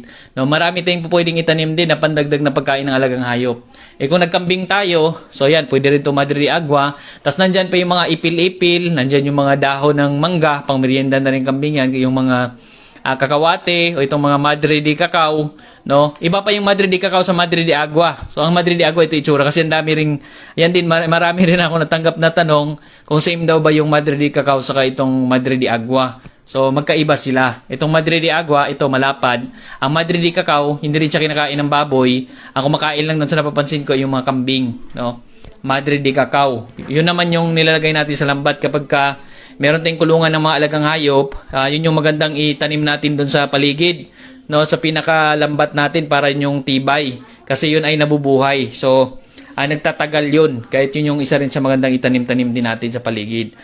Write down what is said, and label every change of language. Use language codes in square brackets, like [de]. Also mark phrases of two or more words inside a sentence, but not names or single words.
[tl] No, marami tayong pwedeng itanim din na pandagdag na pagkain ng alagang hayop. Kung nagkambing tayo, so yan, pwede rin ito Madre de Agua. Tapos nandyan pa yung mga ipil-ipil, nandyan yung mga dahon ng mangga, pang merienda na rin kambing yan, yung mga kakawate o itong mga Madre de Cacao, no? Iba pa yung Madre de Cacao sa Madre de Agua. So ang Madre de Agua ito itsura kasi ang dami ring yan din, marami rin ako natanggap na tanong kung same daw ba yung Madre de Cacao saka itong Madre de Agua. So magkaiba sila. Itong Madre de Agua, ito malapad. Ang Madre de Cacao, hindi rin siya kinakain ng baboy. Ang kumakain lang doon sa napapansin ko yung mga kambing, no? Madre de Cacao. Yun naman yung nilalagay natin sa lambat kapag meron tayong kulungan ng mga alagang hayop, yun yung magandang itanim natin doon sa paligid, no, sa pinakalambat natin para yung tibay. Kasi yun ay nabubuhay. So, nagtatagal yun. Kahit yun yung isa rin sa magandang itanim-tanim din natin sa paligid.